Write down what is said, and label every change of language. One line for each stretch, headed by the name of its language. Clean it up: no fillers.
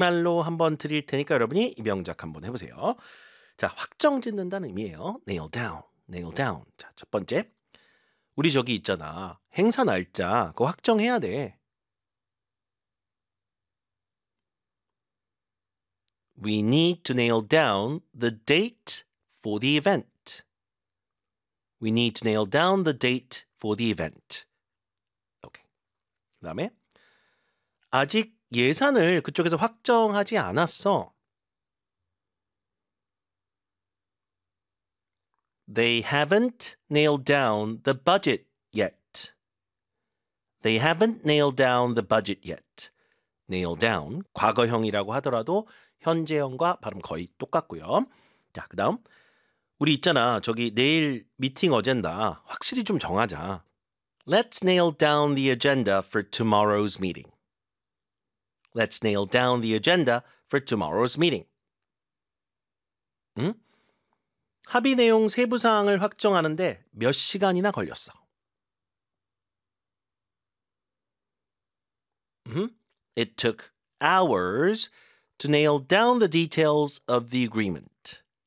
Korean: 말로 한번 드릴 테니까 여러분이 이 명작 한번 해보세요. 자, 확정 짓는다는 의미예요.
English: Nail down, nail down.
Korean: 자, 첫 번째. 우리 저기 있잖아. 행사 날짜 그거 확정해야 돼.
English: We need to nail down the date for the event. OK.
Korean: 그 다음에 아직 예산을 그쪽에서 확정하지 않았어.
English: They haven't nailed down the budget yet. They haven't nailed down the budget yet. Nail down.
Korean: 과거형이라고 하더라도 현재형과 발음 거의 똑같고요. 자, 그 다음. 우리 있잖아. 저기 내일 미팅 어젠다. 확실히 좀 정하자.
English: Let's nail down the agenda for tomorrow's meeting. Let's nail down the agenda for tomorrow's meeting.
Korean: 응? 합의 내용 세부 사항을 확정하는데 몇 시간이나 걸렸어?
English: It took hours to nail down the details of the agreement.